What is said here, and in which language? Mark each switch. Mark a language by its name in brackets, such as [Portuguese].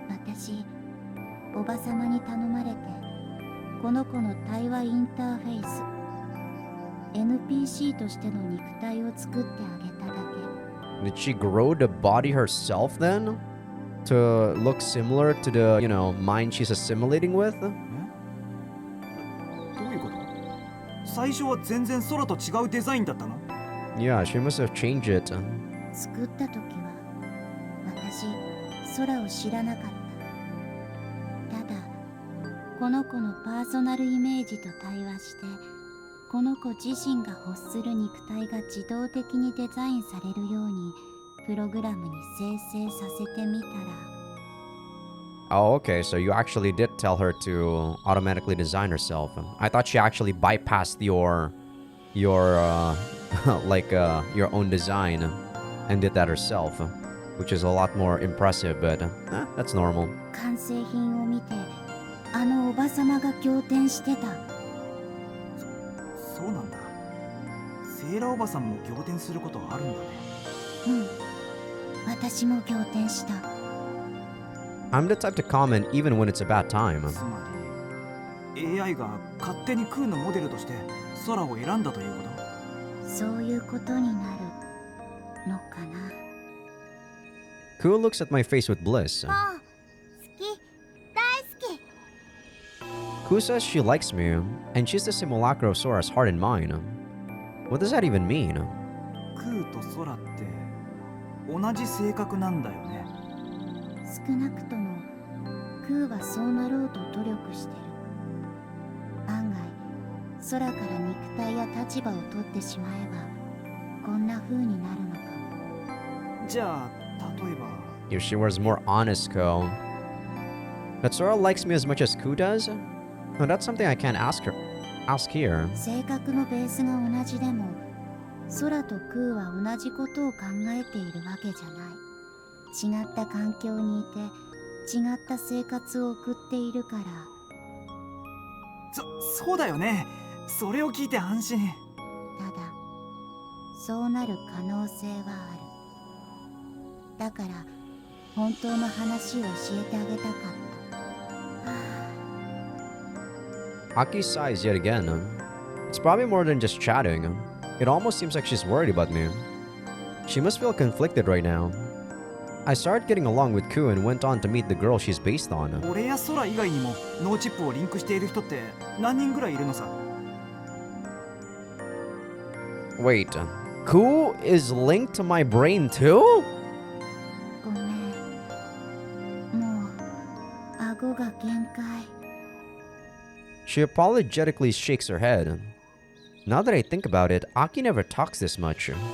[Japanese] 私、おばさまに頼まれて、この子の対話インターフェイス、NPC としての肉体を作ってあげただけ。 [English] Did she grow the body herself then? To look similar to the, mind she's assimilating with? [Japanese] どういうこと？最初は全然空と違うデザインだったの？ [English] Yeah, she must have changed it. [Japanese] 作った時は私空を知らなかった。ただこの子のパーソナルイメージと対話して、この子自身が欲する肉体が自動的にデザインされるようにプログラムに生成させてみたら。 [English] Oh, okay, so you actually did tell her to automatically design herself. I thought she actually bypassed your your own design and did that herself, which is a lot more impressive, but that's normal. [Japanese] 完成品を見て、あのおばさまが仰天してた。そうなんだ。セーラおばさんも仰天することあるんだね。うん、私も仰天した。 [English] I'm the type to comment even when it's a bad time. [Japanese] つまり AI が勝手にクーのモデルとして空を選んだということ？そういうことになるのかな。 [English] Ku looks at my face with bliss. [Japanese] 好き、大好き。 [English] Ku says she likes me, and she's the simulacra of Sora's heart and mind. What does that even mean? [Japanese] クーと空って同じ性格なんだよね。少なくともクーはそうなろうと努力してる。案外空から肉体や立場を取ってしまえばこんな風になるのかも。じゃあ例えば [English] If she was more honest, Ko. That Sora likes me as much as Ku does? No, that's something I can't ask here. [Japanese] 性格のベースが同じでも空とクーは同じことを考えているわけじゃない。違った環境にいて違った生活を送っているから。そうだよね。それを聞いて安心。ただそうなる可能性はある。だから本当の話を教えてあげたかった。 [English] Aki sighs yet again. It's probably more than just chatting. It almost seems like she's worried about me. She must feel conflicted right now. I started getting along with Ku and went on to meet the girl she's based on. [Japanese] 俺や空以外にもノーチップをリンクしている人って何人ぐらいいるのさ。 [English] Wait, Ku is linked to my brain too? [Japanese] ごめん。もう顎が限界。 [English] She apologetically shakes her head. Now that I think about it, Aki never talks this much.